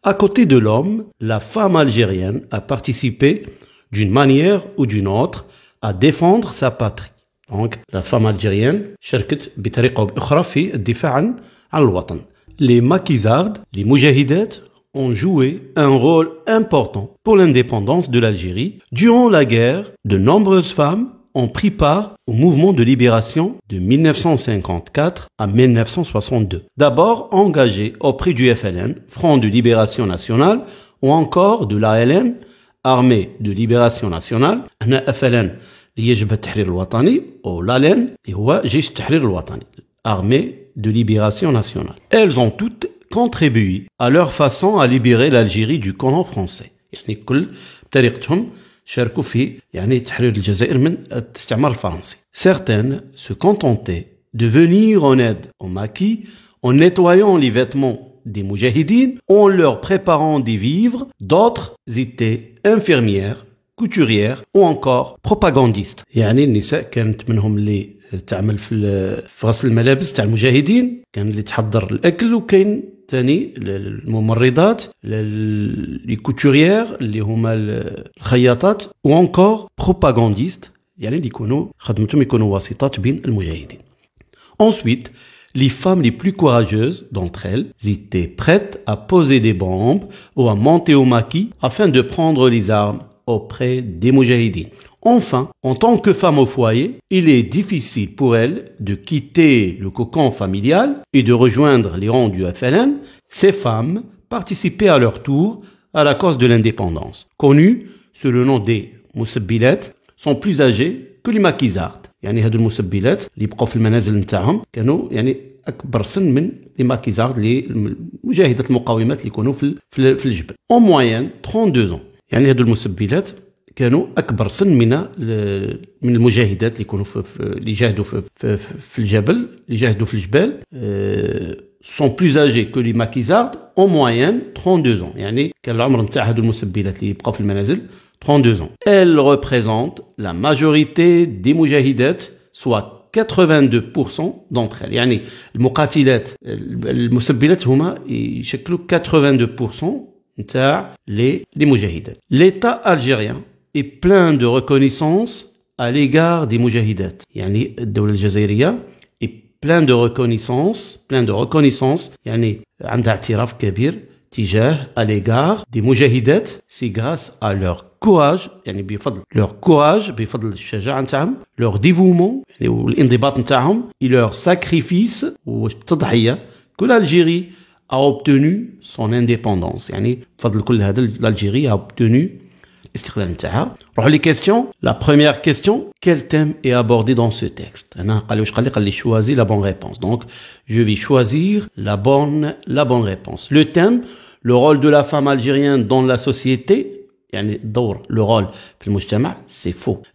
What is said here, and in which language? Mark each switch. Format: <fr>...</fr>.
<fr>À côté de l'homme, la femme algérienne a participé d'une manière ou d'une autre à défendre sa patrie. Donc, la femme algérienne</fr> <ar>شاركت بطريقة أو بأخرى في الدفاع عن الوطن.</ar> <fr>Les maquisardes, les moujahidats, ont joué un rôle important pour l'indépendance de l'Algérie. Durant la guerre, de nombreuses femmes ont pris part au mouvement de libération de 1954 à 1962. D'abord engagées auprès du FLN, Front de Libération Nationale, ou encore de l'ALN, Armée de Libération Nationale.</fr> <ar>هنا FLN اللي يجب التحرير الوطني</ar> <fr>ou l'ALN</fr> <ar>اللي هو جيش التحرير الوطني,</ar> <fr>Armée de Libération Nationale. Elles ont toutes contribué à leur façon à libérer l'Algérie du colon français.</fr> <ar>يعني كل بطريقتهم شاركوا في تحرير الجزائر من الاستعمار الفرنسي.</ar> <fr>Certaines se contentaient de venir en aide aux maquis en nettoyant les vêtements des moujahidines, en leur préparant des vivres. D'autres étaient infirmières, couturières ou encore propagandistes.</fr> <ar>يعني النساء كانت منهم اللي تعمل في غسل الملابس تاع المجاهدين, كان اللي تحضر الاكل, وكاين ثاني الممرضات, لي كوتوريير اللي هما الخياطات,</ar> <fr>ou encore propagandistes</fr> <ar>يعني اللي يكونوا خدمتهم يكونوا واسطات بين المجاهدين.</ar> <fr>Ensuite, les femmes les plus courageuses d'entre elles étaient prêtes à poser des bombes ou à monter au maquis afin de prendre les armes auprès des moujahidines. Enfin, en tant que femme au foyer, il est difficile pour elles de quitter le cocon familial et de rejoindre les rangs du FLN. Ces femmes participaient à leur tour à la cause de l'indépendance. Connues sous le nom des moussabilat, sont plus âgées que les maquisardes.</fr> <ar>يعني هادو المسبلات اللي بقوا في المنازل نتاعهم كانوا اكبر سن من لي ماكيزارد لي مجاهدات المقاومات اللي يكونوا في الجبل.</ar> <fr>En moyenne 32 ans.</fr> <ar>يعني هادو المسبلات كانوا اكبر سن من المجاهدات اللي يكونوا اللي جاهدوا في الجبل, اللي جاهدوا في الجبال,</ar> <fr>sont plus âgés que les maquisardes, en moyenne 32 ans.</fr> <ar>يعني كان العمر نتاع هادو المسبلات اللي يبقوا في المنازل 32 ans.</ar> <fr>Elles représentent la majorité des moujahidats, soit 82% d'entre elles.</fr> <ar>يعني المقاتلات المسبلات هما يشكلوا 82% نتاع les moujahidats.</ar> <fr>L'État algérien est plein de reconnaissance à l'égard des moujahidats.</fr> <ar>يعني الدولة الجزائرية</ar> <fr>est plein de reconnaissance</fr> <ar>يعني عندها اعتراف كبير تجاه</ar> <fr>à l'égard des moujahidats. C'est grâce à leur courage,</fr> <ar>يعني بفضل</ar> <fr>leur courage,</fr> <ar>بفضل الشجاعة نتاعهم,</ar> <fr>leur dévouement</fr> <ar>يعني والانضباط نتاعهم,</ar> <fr>et leur sacrifice</fr> <ar>والتضحية</ar> <fr>que l'Algérie a obtenu son indépendance.</fr> <ar>يعني بفضل كل هذا</ar> <fr>l'Algérie a obtenu</fr> <ar>الاستقلال نتاعها. نروحوا لي question.</ar> <fr>La première question, quel thème est abordé dans ce texte?</fr> <ar>أنا قال لي</ar> <fr>choisis la bonne réponse. Donc je vais choisir la bonne réponse. Le thème, le rôle de la femme algérienne dans la société,</fr> <ar>يعني الدور,</ar> <fr>le rôle</fr> <ar>في المجتمع,</ar> <fr>c'est faux.</fr>